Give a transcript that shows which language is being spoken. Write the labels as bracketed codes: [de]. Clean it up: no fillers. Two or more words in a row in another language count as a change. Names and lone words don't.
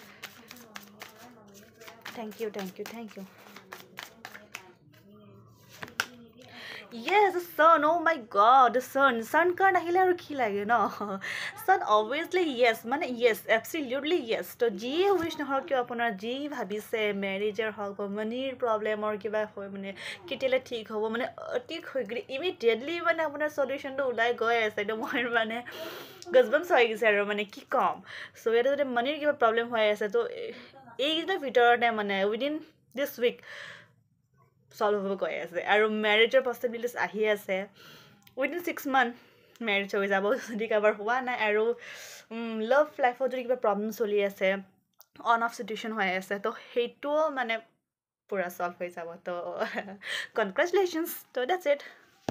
[en] Thank you, thank you, thank you. Yes, the sun. Oh my God, the sun. Sun can't [as] আহিলে আৰু কি লাগে নো. [en] Sun obviously yes. Mane yes, absolutely yes. [as] তো যি wish নহওক কিয় আপোনাৰ যি ভাবিছে marriage ৰ হওক [en] money problem [as] or কিবা হয় মানে কেতিয়া ঠিক হ'ব মানে ঠিক হৈ গৈ immediately মানে আপোনাৰ solution তো ওলাই গৈ আছে তো মই মানে goosebumps হৈ গৈছে আৰু মানে কি কম. So এটা যদি money কিবা problem হৈ আছে তো এই গীতা ভিতৰতে মানে [en] within this week [as] solve হ'ব গৈ আছে আৰু [en] marriage possibilities [as] আহি আছে [en] within 6 month [as] মেৰেজ হৈ যাব যদি কাৰোবাৰ হোৱা নাই আৰু [en] love life [as] যদি কিবা প্ৰব্লেম চলি আছে [en] on off situation [as] হৈ আছে তো সেইটোও মানে পুৰা সলভ হৈ যাব তো কনগ্ৰেচুলেশ্যনছ তো [en] that's it